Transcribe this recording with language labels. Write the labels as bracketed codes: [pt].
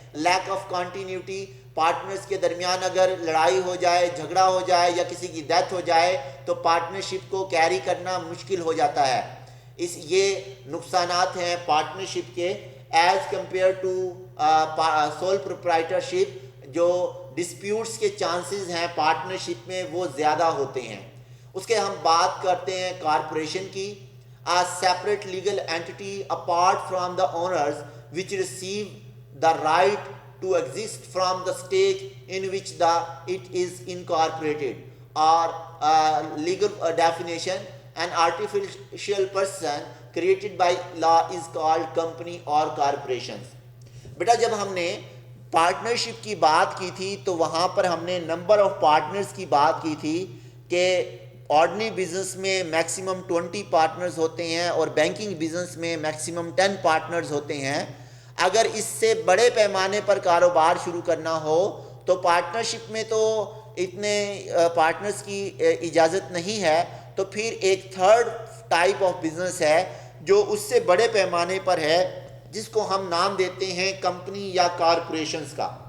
[ur] Lack of continuity, partners کے درمیان اگر لڑائی ہو جائے، جھگڑا ہو جائے یا کسی کی ڈیتھ ہو جائے تو پارٹنرشپ کو کیری کرنا مشکل ہو جاتا ہے. یہ نقصانات ہیں پارٹنرشپ کے [en] As compare to sole proprietorship. [ur] جو ڈسپیوٹس کے چانسز ہیں پارٹنرشپ میں وہ زیادہ ہوتے ہیں. اس کے ہم بات کرتے ہیں کارپوریشن کی. [en] A separate legal entity apart from the owners which receive the right to exist from the stage in which it is incorporated, or legal definition, an artificial person created by law is called company or corporations. [ur] بیٹا جب ہم نے partnership کی بات کی تھی تو وہاں پر ہم نے نمبر آف پارٹنرز کی بات کی تھی کہ آرڈنری بزنس میں میکسیمم 20 پارٹنرز ہوتے ہیں اور بینکنگ بزنس میں میکسیمم 10 پارٹنرز ہوتے ہیں. اگر اس سے بڑے پیمانے پر کاروبار شروع کرنا ہو تو پارٹنرشپ میں تو اتنے پارٹنرز کی اجازت نہیں ہے، تو پھر ایک تھرڈ ٹائپ آف بزنس ہے جو اس سے بڑے پیمانے پر ہے، جس کو ہم نام دیتے ہیں کمپنی یا کارپوریشنز کا.